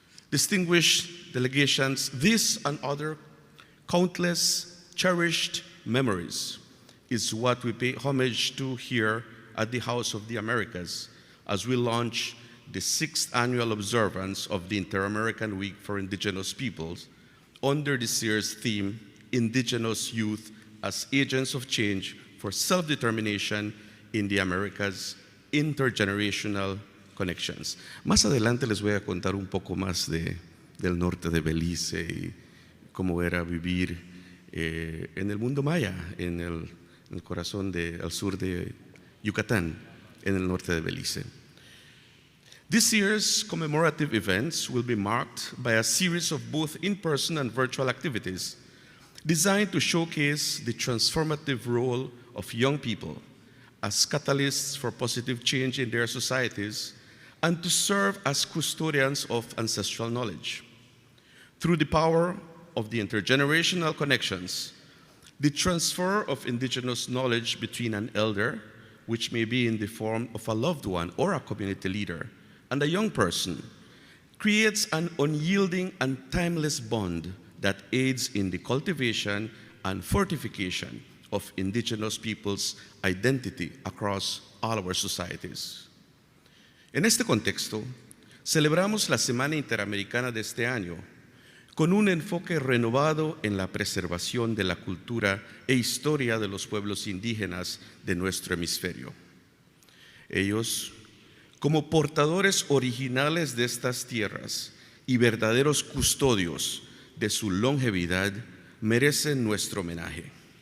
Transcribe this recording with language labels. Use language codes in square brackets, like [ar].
[en] Distinguished delegations, this and other countless cherished memories is what we pay homage to here at the House of the Americas as we launch the 6th annual observance of the Inter-American Week for Indigenous Peoples under this year's theme, Indigenous Youth as Agents of Change for Self-Determination in the Americas, Intergenerational Connections. [es] Más adelante les voy a contar un poco más del norte de Belice y cómo era vivir en el mundo maya, en el corazón al sur de Yucatán, en el norte de Belice. [en] This year's commemorative events will be marked by a series of both in-person and virtual activities designed to showcase the transformative role of young people as catalysts for positive change in their societies and to serve as custodians of ancestral knowledge. Through the power of the intergenerational connections, the transfer of indigenous knowledge between an elder, which may be in the form of a loved one or a community leader, and a young person, creates an unyielding and timeless bond that aids in the cultivation and fortification of indigenous peoples' identity across all our societies. [es] En este contexto, celebramos la Semana Interamericana de este año con un enfoque renovado en la preservación de la cultura e historia de los pueblos indígenas de nuestro hemisferio. Ellos, como portadores originales de estas tierras y verdaderos custodios de su longevidad, merecen nuestro homenaje.